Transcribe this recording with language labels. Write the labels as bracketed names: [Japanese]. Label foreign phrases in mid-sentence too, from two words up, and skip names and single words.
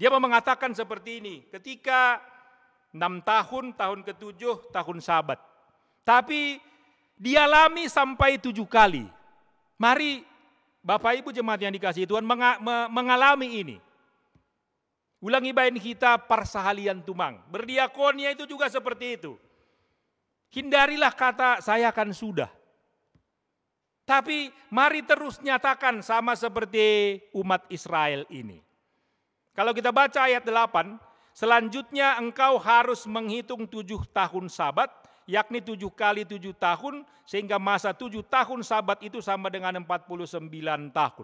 [Indonesian] Dia mau mengatakan seperti ini, ketika 6 tahun, tahun ke-7, tahun Sabat. Tapi dialami sampai 7 kali. Mari Bapak Ibu jemaat yang dikasihi Tuhan mengalami ini. [Batak Simalungun] Ulangi bain kita parsahalian tumang. [Indonesian] Berdiakonia itu juga seperti itu. Hindarilah kata saya kan sudah. Tapi mari terus nyatakan sama seperti umat Israel ini. Kalau kita baca ayat 8, selanjutnya engkau harus menghitung 7 tahun Sabat, yakni 7 kali 7 tahun, sehingga masa 7 tahun Sabat itu sama dengan 49 tahun.